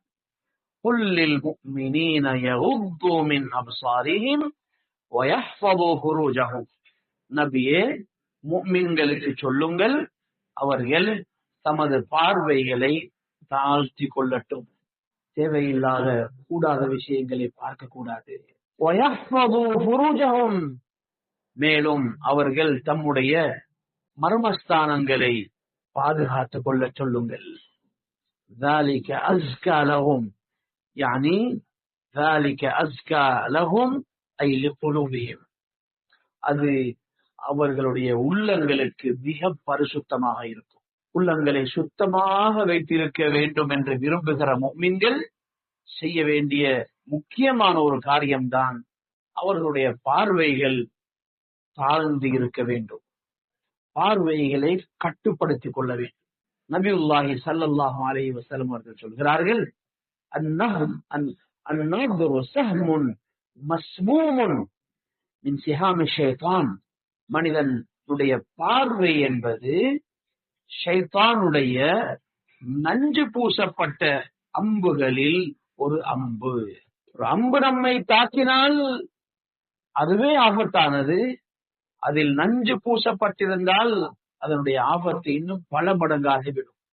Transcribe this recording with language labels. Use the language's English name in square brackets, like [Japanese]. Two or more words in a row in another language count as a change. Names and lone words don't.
[Arabic] قل للمؤمنين يغضوا من أبصارهم ويحفظوا فروجهم. [Tamil] நபியே, முஃமின்களுக்கு சொல்லுங்கள், அவர்கள் தமது பார்வைகளை தாழ்த்தி கொள்ளட்டும். தேவையில்லாத கூடாத விஷயங்களை பார்க்க கூடாது. [Arabic] وَيَحْفَظُوا فُرُوجَهُمْ [Tamil] மேலும் அவர்கள் தம்முடைய மர்மஸ்தானங்களை பாதுகாத்துக் கொள்ள சொல்லுங்கள். [Arabic] ذَلِكَ أَزْكَى لَهُمْ يعني ذَلِكَ أَزْكَى لَهُمْ أي لِقُلُوبِهِمْ [Tamil] அது அவர்களுடைய உள்ளங்களுக்கு மிக பரிசுத்தமாக இருக்கும். உள்ளங்களை சுத்தமாக வைத்திருக்க வேண்டும் என்று விரும்புகிற முஃமின்கள் செய்ய வேண்டிய முக்கியமான ஒரு காரியம்தான் அவர்களுடைய பார்வைகள் தாழ்ந்து இருக்க வேண்டும். பார்வைகளை கட்டுப்படுத்திக் கொள்ள வேண்டும். நபியுல்லாஹி [Arabic] صلى الله عليه وسلم [Tamil] அவர்கள் சொல்கிறார்கள், [Arabic] النظر سهم مسموم من سهام الشيطان. [Tamil] மனிதனுடைய பார்வை என்பது ஷைத்தானுடைய நஞ்சு பூசப்பட்ட அம்புகளில் ஒரு அம்பு. ஒரு அம்பு நம்மை தாக்கினால் அதுவே ஆபத்தானது. அதில் நஞ்சு பூசப்பட்டிருந்தால் அதனுடைய ஆபத்து இன்னும் பல மடங்காகிவிடும்.